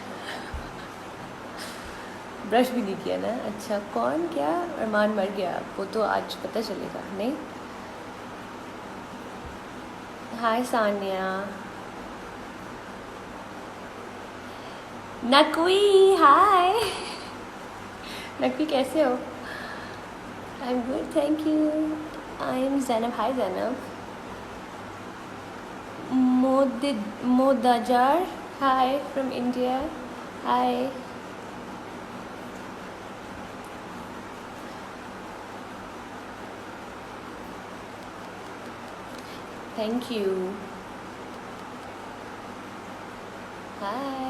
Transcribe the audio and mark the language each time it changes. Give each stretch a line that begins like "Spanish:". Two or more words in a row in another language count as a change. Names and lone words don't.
Hindi: ब्रश भी नहीं किया ना. अच्छा. कौन? क्या? अरमान मर गया? वो तो आज पता चलेगा. नहीं. हाय सानिया. नकवी. हाय नकवी, कैसे हो?
English: I am good. Thank you. I am Zainab. Hi Zainab. मोदाजार. Hi from India. Hi. Thank you. Hi.